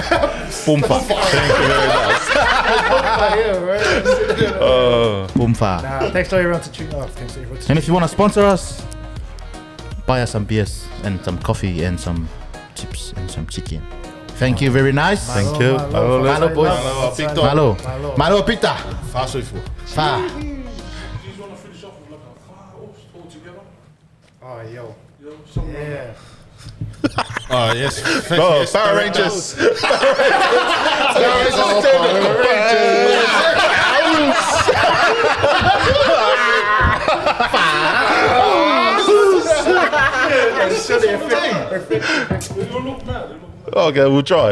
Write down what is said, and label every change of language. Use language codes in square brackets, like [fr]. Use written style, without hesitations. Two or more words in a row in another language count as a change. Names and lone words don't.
[en] Boomfa. Thank you very much. Boomfa. Thanks to everyone to tune up. Thanks to everyone to And if you want to sponsor us, buy us some beers and some coffee and some chips and some chicken. Thank you, very nice. Thank you. Malo, boys. Malo, pita. Fast way for. Fa. Do you want to finish off with like a all together? Oh, yo. Yeah. Oh, yes. Power Rangers. Okay, we'll try.